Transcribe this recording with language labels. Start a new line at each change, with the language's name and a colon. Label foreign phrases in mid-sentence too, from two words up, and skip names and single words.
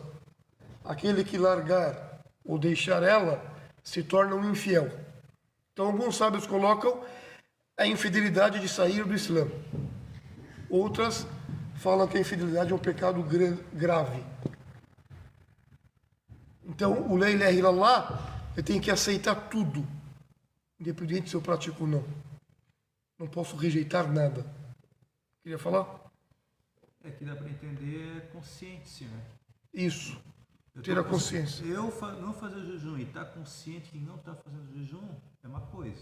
Portuguese: Aquele que largar ou deixar ela, se torna um infiel. Então, alguns sábios colocam a infidelidade de sair do Islã. Outras falam que a infidelidade é um pecado grave. Então, o
Arabic: لا إله إلا الله,
Portuguese: eu tenho que aceitar tudo, independente se eu pratico ou não. Não posso rejeitar nada. Queria falar? É que dá para entender consciência, né? Isso. Ter a consciência. Não fazer jejum e estar consciente que não está fazendo jejum é uma coisa.